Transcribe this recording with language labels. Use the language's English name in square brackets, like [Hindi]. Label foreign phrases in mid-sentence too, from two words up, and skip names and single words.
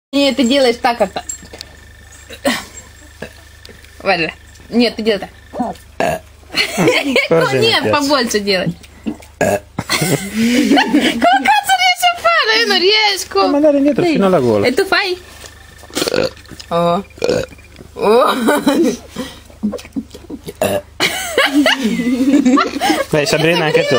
[Russian] Нет, ты делаешь так это. Валя. Нет, ты делай так. Нет, побольше делай. [Italian] Come cazzo riesci a fare? Io non riesco. Ma andare indietro fino alla gola. E tu fai? Oh. Oh. Dai Sabrina, anche tu.